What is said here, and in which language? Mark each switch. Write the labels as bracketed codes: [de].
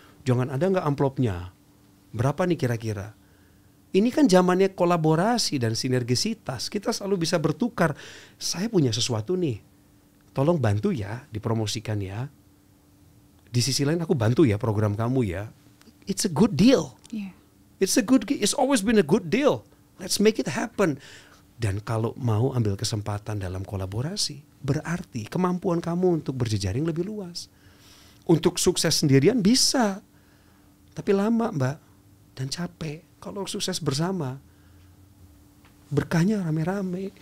[id] Jangan ada nggak amplopnya. Berapa nih kira-kira? Ini kan zamannya kolaborasi dan sinergisitas. Kita selalu bisa bertukar. Saya punya sesuatu nih. Tolong bantu ya, dipromosikan ya. Di sisi lain aku bantu ya program kamu ya. [en] It's a good deal. Yeah. It's always been a good deal. Let's make it happen. [id] Dan kalau mau ambil kesempatan dalam kolaborasi, berarti kemampuan kamu untuk berjejaring lebih luas. Untuk sukses sendirian bisa, tapi lama Mbak, dan capek. Kalau sukses bersama, berkahnya rame-rame.